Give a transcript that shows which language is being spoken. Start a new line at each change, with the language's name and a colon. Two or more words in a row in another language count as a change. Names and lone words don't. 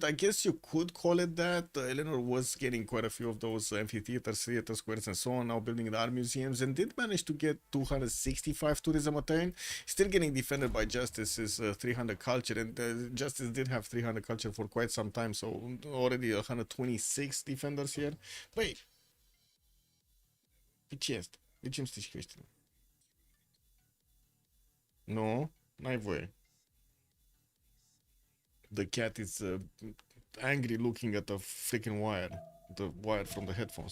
English: I guess you could call it that. Eleanor was getting quite a few of those amphitheaters, theater squares, and so on. Now building the art museums and did manage to get 265 tourism attain. Still getting defended by Justice's 300 culture, and Justice did have 300 culture for quite some time. So already 126 defenders here. Wait.
Romanian: Ce este? De ce îmi strici căștile? Nu, n-ai voie.
English: The cat is angry looking at the freaking wire. The wire from the headphones.